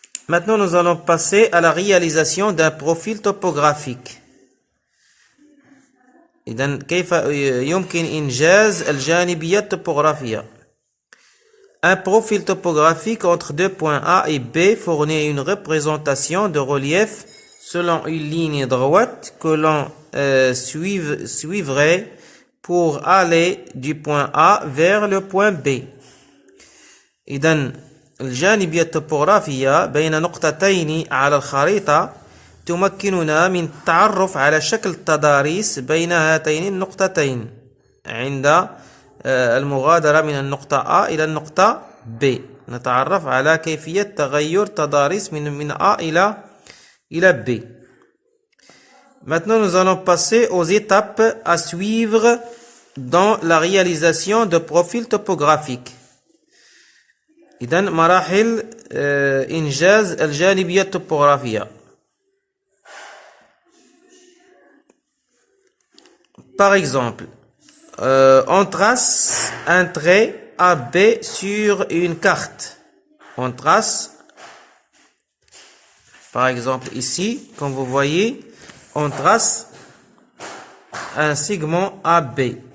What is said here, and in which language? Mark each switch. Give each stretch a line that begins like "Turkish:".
French: Maintenant, nous allons passer à la réalisation d'un profil topographique.
Arabic: إذن كيف يمكن إنجاز الجانبية الطبوغرافية.
French: Un profil topographique entre deux points A et B fournit une représentation de relief selon une ligne droite que l'on suivrait pour aller du point A vers le point B.
Arabic: إذن الجانبية الطبوغرافية بين نقطتين على الخريطة تمكننا من التعرف على شكل التضاريس بين هاتين النقطتين عند المغادرة من النقطة A إلى النقطة B. نتعرف على كيفية تغير تضاريس من A إلى B.
French: Maintenant, nous allons passer aux étapes à suivre dans la réalisation de profils topographiques.
Arabic: إذن مراحل إنجاز الجانبية الطبوغرافية.
French: Par exemple, on trace un trait AB sur une carte. On trace, par exemple ici, comme vous voyez, on trace un segment AB.